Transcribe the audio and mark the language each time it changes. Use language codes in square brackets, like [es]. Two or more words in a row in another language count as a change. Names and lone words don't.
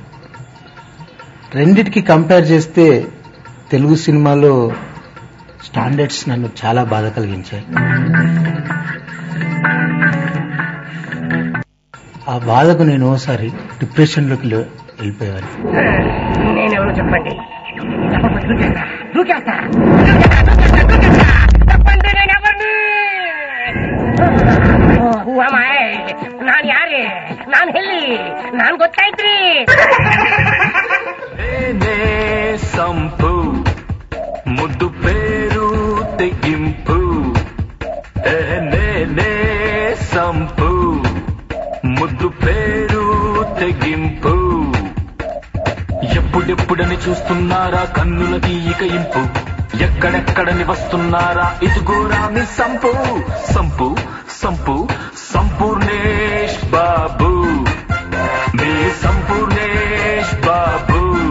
[te] రెండిటికి కంపేర్ చేస్తే తెలుగు సినిమాలో స్టాండర్డ్స్ నన్ను చాలా బాధ కలిగించాయి. ఆ బాధకు నేను ఓసారి డిప్రెషన్ లోకి వెళ్ళిపోయాను. నేనెవరో చెప్పండి. [kn] ನಾನು ಯಾರೇ? ನಾನು ಎಲ್ಲಿ? ನಾನು ಗೊತ್ತಾಯ್ತ್ರಿ. [te] సంపు ముద్దు పేరు తెగింపు ಸಂಪು ముద్దు పేరు తెగింపు. ఎప్పుడెప్పుడని చూస్తున్నారా కన్నులకి ఇక ఇంపు. ఎక్కడెక్కడని వస్తున్నారా ఇదిగోరా మీ సంపు. సంపు సంపు సంపూర్ణేష్ బాబు, మీ సంపూర్ణేష్ బాబు.